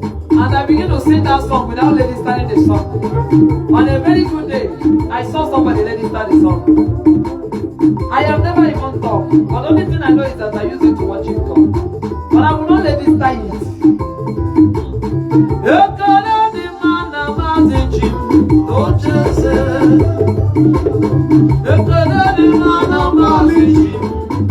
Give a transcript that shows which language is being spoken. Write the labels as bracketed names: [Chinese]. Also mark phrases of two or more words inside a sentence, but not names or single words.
[English] And I begin to sing that song without lady starting the song. On a very good day, I saw somebody lady start the song. I have never even talked, but the only thing I know is that I use it to worship God. But I will not let it start it. [Igbo] Ekele dị mma na maazị Jim, n'ocheeze. Ekele dị mma na maazị Jim.